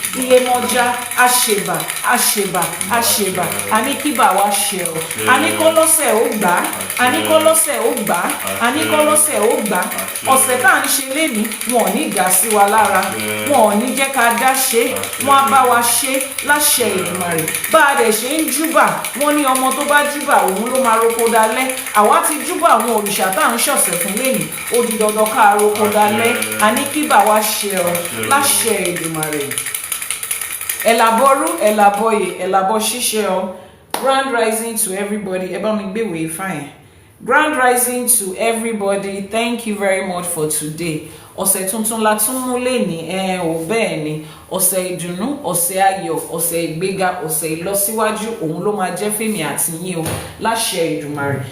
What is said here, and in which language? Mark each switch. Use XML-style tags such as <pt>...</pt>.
<yo>Iyemọja àṣebà àṣebà àṣebà, àníkíbà wá ṣe o. Àníkọ́lọ́sẹ̀ ó gbà á, àníkọ́lọ́sẹ̀ ó gbà á, àníkọ́lọ́sẹ̀ ó gbà á. Ọ̀sẹ̀ tá à ń ṣe lénìí, wọn ò ní ìgà sí wa lára, wọn ò ní jẹ́ ká dá ṣe, wọn á bá wa ṣe láṣẹ Èdùmàrè. Bá a dẹ̀ ṣe ń júbà, wọ́n ní ọmọ tó bá júbà òun ló máa roko dalẹ́. Àwa ti júbà àwọn òrìṣà tá à ń ṣọ̀sẹ̀ fún lénìí, ó di dandan ká roko dalẹ́. Àníkíbà wá ṣe ọ láṣẹ Èdùmàrè. Elaboru, elaboye, elabo ṣíṣe ọ.</yo> <en>Grand rising to everybody.</en> <yo>Ẹ bá mi gbé ìwé fine.</yo> <en>Grand rising to everybody. Thank you very much for today.</en> <yo>Ọ̀sẹ̀ tuntun la tún mú lénìí, ò bẹ́ẹ̀ ni. Ọ̀sẹ̀ ìdùnnú, ọ̀sẹ̀ ayọ̀, ọ̀sẹ̀ ìgbéga, ọ̀sẹ̀ ìlọsíwájú, òun ló máa jẹ́ fèmí àti yín o láṣẹ Èdùmàrè.</yo>